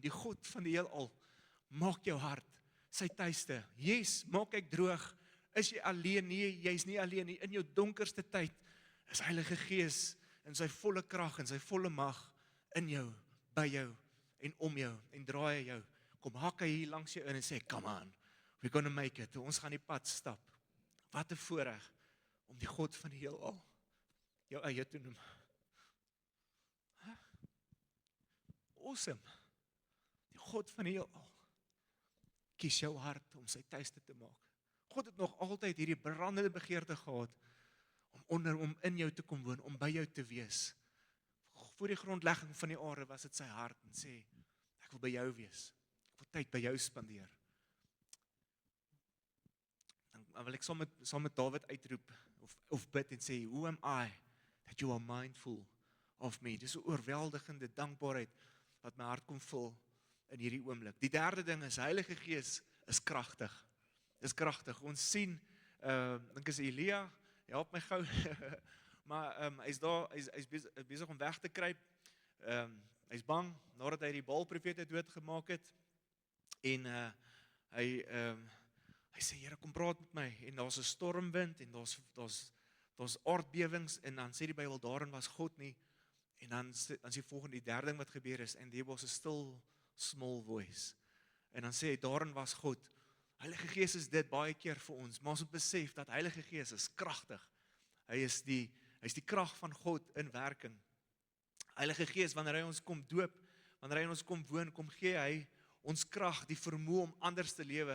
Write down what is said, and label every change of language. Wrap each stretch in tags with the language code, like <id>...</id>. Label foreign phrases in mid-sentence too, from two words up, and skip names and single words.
<af>Die God van die heelal, maak jou hart, sy tuiste. Yes, maak ek droog. Is jy alleen? Nee, jy is nie alleen nie. In jou donkerste tyd is Heilige Gees in sy volle krag en sy volle mag in jou, by jou en om jou en draai hy jou. Kom hak hy hier langs jou in en sê,</af> <en>come on, we're gonna make it.</en> <af>Ons gaan die pad stap. Wat 'n voorreg om die God van die heelal jou eie te noem. Awesome. Die God van die heelal kies jou hart om sy tuiste te maak. God het nog altyd hierdie brandende begeerte gehad om in jou te kom woon, om by jou te wees. Voor die grondlegging van die aarde was dit sy hart en sê, ek wil by jou wees. Ek wil tyd by jou spandeer. Dan wil ek saam met Dawid uitroep of bid en sê,</af> <en>who am I that you are mindful of me?</en> <af>Dis 'n oorweldigende dankbaarheid wat my hart kom vul in hierdie oomblik. Die derde ding is, Heilige Gees is kragtig. Dis kragtig. Ons sien, dink is Elia, help my gou, maar hy's daar, hy's besig om weg te kruip. Hy's bang, nadat hy die Baal-profete doodgemaak het, en hy sê, Here, kom praat met my, en daar's 'n stormwind, en daar's aardbewings, en dan sê die Bybel, daarin was God nie, en dan is die volgende, die derde ding wat gebeur is,</af> <en>and there was a still small voice,</en> <af>en dan sê hy, daarin was God. Heilige Gees is dit baie keer vir ons, maar ons moet besef dat Heilige Gees is kragtig. Hy is die krag van God in werking. Heilige Gees, wanneer hy ons kom doop, wanneer hy ons kom woon, kom gee hy ons krag, die vermoë om anders te lewe.</af>